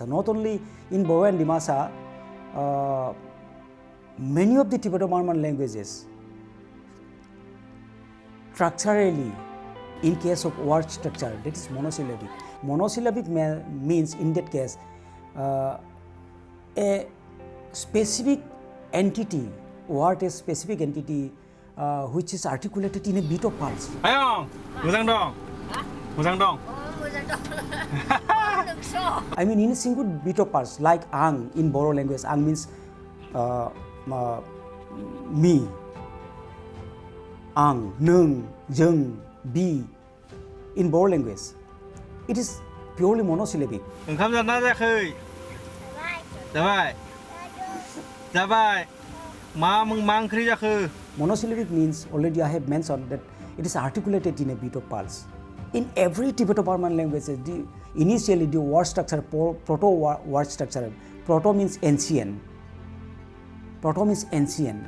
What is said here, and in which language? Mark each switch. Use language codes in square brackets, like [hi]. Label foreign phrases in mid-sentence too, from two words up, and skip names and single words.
[en] Not only in Boro and Dimasa, many of the Tibeto-Burman languages, structurally, in case of word structure, that is monosyllabic. Monosyllabic means, in that case, a specific entity, word is specific entity which is articulated in a beat of pulse. [brx] Ayong, muzang dong. Muzang dong. [en] I mean, in a single beat of pulse, like ang in Boro language, ang means me, [brx] ang, nung, jung, bi. [en] In Boro language, it is purely monosyllabic. [brx] Okham jana jakhai. Jabai. Jabai. Ma mung mang khri jakhai. [en] Monosyllabic means, already I have mentioned that it is articulated in a beat of pulse. In every Tibeto-Burman language, initially the word structure, proto-word structure, proto means ancient. Proto means ancient.